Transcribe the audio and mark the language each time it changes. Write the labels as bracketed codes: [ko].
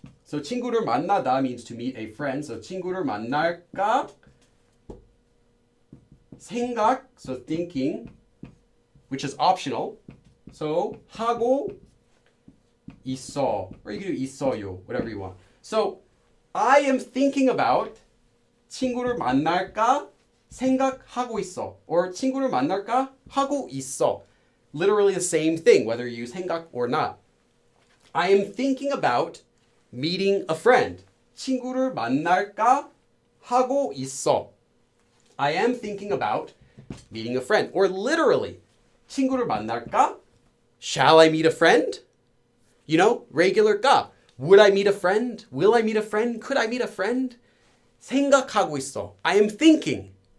[en] So [ko] 친구를 만나다 [en] means to meet a friend. So [ko] 친구를 만날까? [en] 생각, so thinking, which is optional. So [ko] 하고 있어, [en] or you can do [ko] 있어요, [en] whatever you want. So I am thinking about [ko] 친구를 만날까 생각하고 있어, [en] or [ko] 친구를 만날까 하고 있어. [en] Literally the same thing, whether you use 생각 or not. I am thinking about meeting a friend. [ko] 친구를 만날까 하고 있어. [en] I am thinking about meeting a friend. Or literally, [ko] 친구를 만날까? [en] Shall I meet a friend? You know, regular 까. Would I meet a friend? Will I meet a friend? Could I meet a friend? [ko] 생각하고 있어. [en] I am thinking.